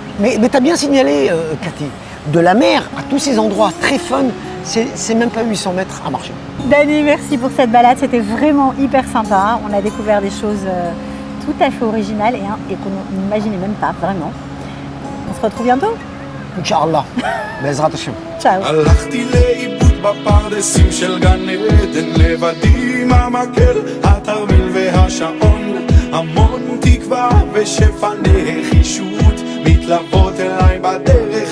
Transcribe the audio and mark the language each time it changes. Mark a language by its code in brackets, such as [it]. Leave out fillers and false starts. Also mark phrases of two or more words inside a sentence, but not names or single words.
[fr] Mais tu as bien signalé, Cathy, de la mer à tous ces endroits très fun, c'est même pas 800 mètres à marcher. Dani, merci pour cette balade. C'était vraiment hyper sympa. On a découvert des choses tout à fait originales et qu'on n'imaginait même pas, vraiment. On se retrouve bientôt. Inch'Allah. [he] בעזרת השם. [fr] Ciao. [he] הלכתי לאיבוד בפרדסים של גן עדן לבדי עם המקל, התרמיל והשעון, המון תקווה ושפע נחישות מתלוות אליי בדרך